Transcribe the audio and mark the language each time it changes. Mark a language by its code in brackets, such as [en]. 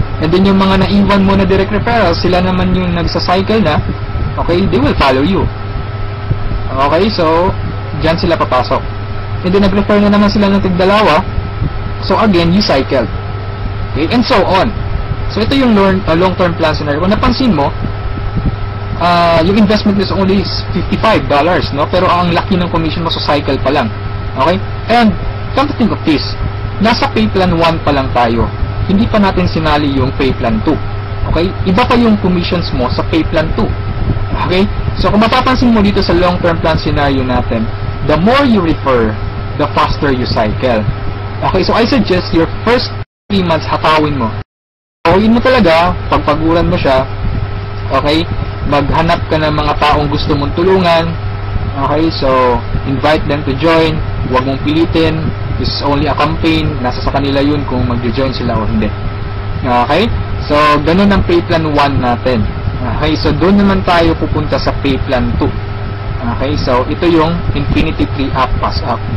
[tl] And then, yung mga naiwan mo na direct referrals, sila naman yung nagsa-cycle na. Okay? [en] They will follow you. [tl] Okay? So, dyan sila papasok. And then, nag-refer na naman sila ng tig-dalawa. [en] So, again, you cycle. [tl] Okay? And so on. So, ito yung long-term plan scenario. Kung napansin mo, yung investment is only $55, no? Pero ang laki ng commission mo sa cycle pa lang. Okay? [en] And, come to think of this, nasa pay plan 1 [tl] pa lang tayo. Hindi pa natin sinali yung pay plan 2. Okay? Iba pa yung commissions mo sa pay plan 2. Okay? [en] So, [tl] kung mapapansin mo dito sa long-term plan scenario natin, [en] the more you refer, the faster you cycle. Okay? So, I suggest your first 3 months, [tl] hatawin mo. Hatawin mo talaga, pagpaguran mo siya. Okay? Maghanap ka ng mga taong gusto mong tulungan. [en] Okay? So, invite them to join. [tl] Huwag mong pilitin. [en] This is only a campaign. [tl] Nasa sa kanila yun kung mag-join sila o hindi. [en] Okay? [tl] So, ganun ang pay plan 1 natin. Okay? So, doon naman tayo pupunta sa pay plan 2. Okay? So, ito yung infinity tree up, pass up.